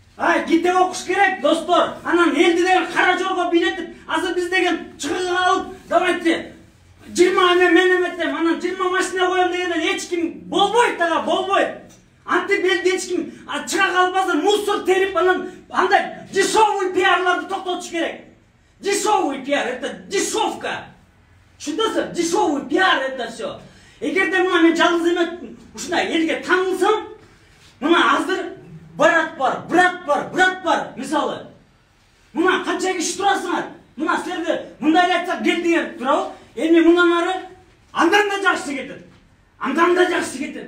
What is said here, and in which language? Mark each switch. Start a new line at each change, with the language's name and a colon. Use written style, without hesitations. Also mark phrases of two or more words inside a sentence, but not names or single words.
Kyrgyz: Китеп окуш керек, достор. Анан элди деген кара жорго бийлетип, азыр биз деген чыгыга алып, давайте 20 мен эметтем, анан 20 машина коем дегенден эч ким болбойт дагы, болбойт. Антип элди эч ким чыга калбаса мусор терип, анан андай дешевый пиарларды токтотуш керек.
Russian: Дешевый пиар, это дешевка.
Kyrgyz: Түшүндүңүзбү?
Russian: Дешевый пиар это все.
Kyrgyz: Эгерде мына мен жалгыз эме ушундай элге таанылсам, мына азыр брат бар, мисалы. Мына канча киши турасыңар? Мына силерге мындай айтсак кел деген турабы? Эми мындан ары андан да жакшы кетет.